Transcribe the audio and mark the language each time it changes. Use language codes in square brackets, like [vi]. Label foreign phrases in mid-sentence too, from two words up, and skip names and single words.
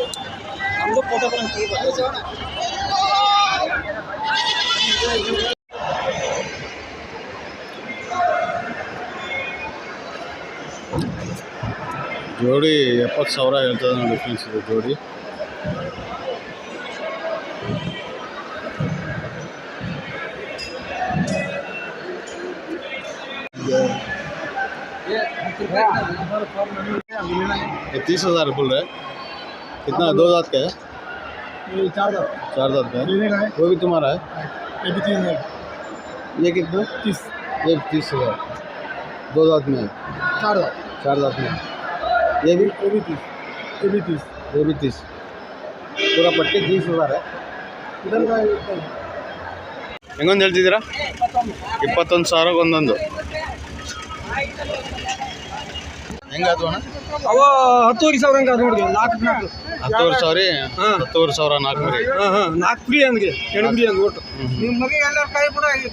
[kn] ಜೋಡಿ 70,000 ಹೇಳ್ತದೆ ನೋಡಿ ಫ್ರೆಂಡ್ಸ್ ಇದು ಜೋಡಿ. [hi] ये 30,000 बोल रहे कितना 2 दांत का है 4 दांत का है वो भी तुम्हारा है ये कितना 30 ये 30,000 2 दांत में 4 दांत में ये भी 30 पूरा पट्टी 30,000 है. [kn] ಹೆಂಗೊಂದು ಹೇಳ್ತಿದ್ದೀರಾ 21,000 ಒಂದೊಂದು. ಹೆಂಗಾದ್ರು ಅಣ್ಣ ಅವ 10,000 ಹಂಗ ನೋಡಿ 4 10,000 4 ಮರಿ 4 ಫ್ರೀ ಹಂಗೆ 2 ಫ್ರೀ ಹಂಗೆ ಒಟ್ಟು ನಿಮ್ಮ ಮಗ ಎಲ್ಲರ ಕೈ ಕೂಡ ಆಗೈತೆ.